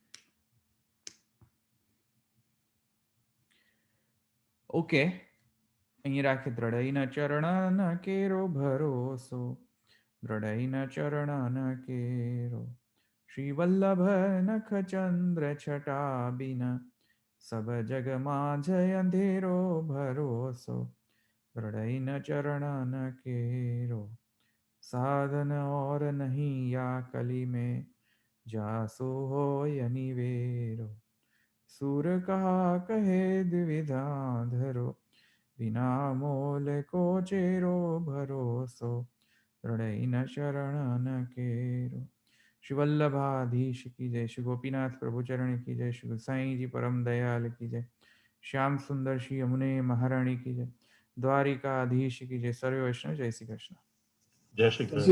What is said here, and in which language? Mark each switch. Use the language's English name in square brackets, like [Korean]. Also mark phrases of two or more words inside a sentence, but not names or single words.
[Gujarati] ઓકે, અહીં રાખે [Braj] द्रढई चरण न केरो भरोसो, द्रढई चरण न केरो. श्री वल्लभ नख चंद्र छटा बिन, सब जग माझ अंधेरो भरोसो, द्रढई चरण न केरो. साधन और नहीं या कली में, जासु होय अनिवेरो. सूर कहा कहे द्विविधा धरो, बिना मोल को चेरो भरोसो, दृढ़ई न शरण न केरो. [Hindi] श्री वल्लभाधीश की जय, श्री गोपीनाथ प्रभु चरण की जय, श्री साईं जी परम दयाल की जय, श्याम सुंदर श्री यमुने महारानी की जय, द्वारिकाधीश की जय. सर्व वैष्णव जय श्री कृष्ण. [Gujarati] જય શ્રી કૃષ્ણ.